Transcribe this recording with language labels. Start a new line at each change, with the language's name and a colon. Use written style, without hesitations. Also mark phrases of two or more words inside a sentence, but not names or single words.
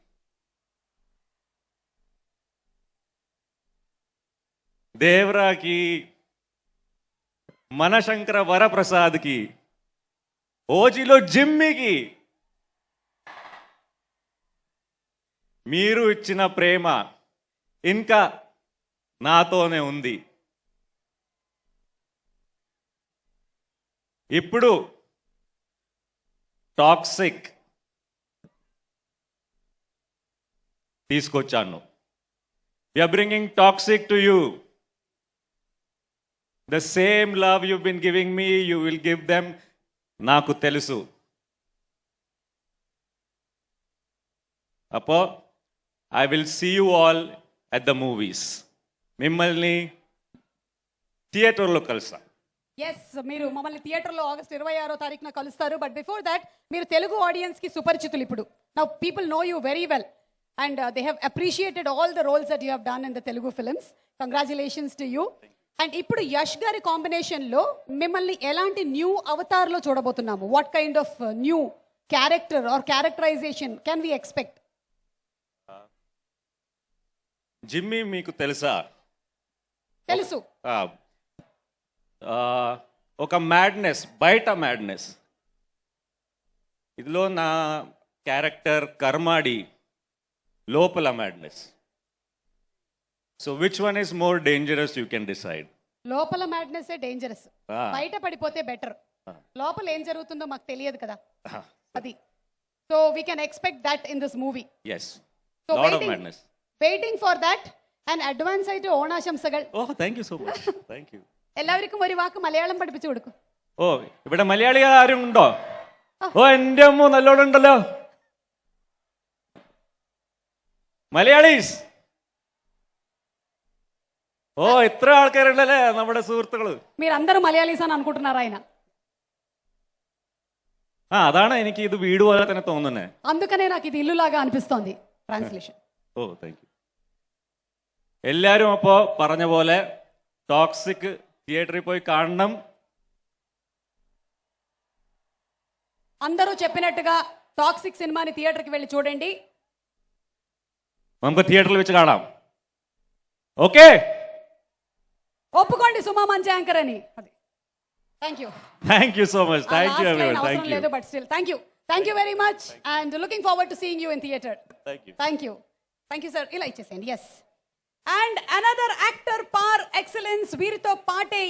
Telugu: దేవరాకి, మనశంకర వరప్రసాద్కి, ఓజీలో జిమ్మికి మీరు ఇచ్చిన ప్రేమ ఇంకా నాతోనే ఉంది. ఇప్పుడు టాక్సిక్ తీసుకొచ్చాను.
English: We are bringing Toxic to you. The same love you've been giving me, you will give them.
Telugu: నాకు తెలుసు. అప్పో
English: I will see you all at the movies.
Telugu: మిమ్మల్ని థియేటర్లో కలుస్తా. ఎస్, మీరు మమ్మల్ని థియేటర్లో ఆగస్ట్ 26వ తారీఖున కలుస్తారు.
English: But before that
Telugu: మీరు తెలుగు ఆడియన్స్ కి సుపరిచితులు.
English: ఇప్పుడు Now people know you very well and they have appreciated all the roles that you have done in the Telugu films. Congratulations to you.
Telugu: అండ్ ఇప్పుడు యష్ గారి కాంబినేషన్ లో మిమ్మల్ని ఎలాంటి
English: new avatar
Telugu: లో చూడబోతున్నాము?
English: What kind of new character or characterization can we expect?
Telugu: జిమ్మీ మీకు తెలుసా? తెలుసు. ఒక మ్యాడ్నెస్, బయట మ్యాడ్నెస్. ఇదిలో నా క్యారెక్టర్ కర్మాడి, లోపల మ్యాడ్నెస్.
English: So which one is more dangerous you can decide.
Telugu: లోపల మ్యాడ్నెస్ ఏ డేంజరస్. బయట పడిపోతే బెటర్. లోపల ఏం జరుగుతుందో మాకు తెలియదు కదా, అది.
English: So we can expect that in this movie. yes, lot of madness. Waiting for that and advance
Malayalam: ആയിട്ട് ഓണാശംസകൾ.
English: Oh, thank you so much. Thank you.
Malayalam: എല്ലാവർക്കും ഒരു വാക്ക് മലയാളം പഠിപ്പിച്ചു കൊടുക്കും. ഓ, ഇവിടെ മലയാളികൾ ആരും ഉണ്ടോ? ഓ, എൻ്റെ അമ്മ നല്ലോണം ഉണ്ടല്ലോ. മലയാളീസ്. ఓ, ఇത്ര ఆൾക്കാరుണ്ടല്ലേ നമ്മുടെ സുഹൃത്തുക്കള്.
Telugu: మీరందరూ మలయాళీస్ అని అనుకుంటున్నారా ఆయన?
Malayalam: అതാണ് എനിക്ക് ഇത് വീട് പോലെ തന്നെ തോന്നുന്നത്.
Telugu: అందుకనే నాకు ఇది ఇల్లులాగా అనిపిస్తోంది. ట్రాన్స్లేషన్.
Malayalam: ഓ,
English: thank you.
Malayalam: എല്ലാരും അപ്പോ പറഞ്ഞ പോലെ ടോക്സിക് థియేటర్కి పోయి കാണണം.
Telugu: అందరూ చెప్పినట్టుగా టాక్సిక్ సినిమాని థియేటర్కి వెళ్ళి చూడండి.
Malayalam: നമുക്ക് థియేటర్లో വെച്ച് കാണാം.
Telugu: ఓకే, ఒప్పుకోండి సుమా మంచి యాంకర్ అని.
English: Thank you సో Much. Thank you everyone. Thank you. But still thank you very much and looking forward to seeing you in theatre. Thank you sir.
Telugu: ఇలా ఇచ్చేసేయండి.
English: Yes, and another actor par excellence
Telugu: వీరితో పాటే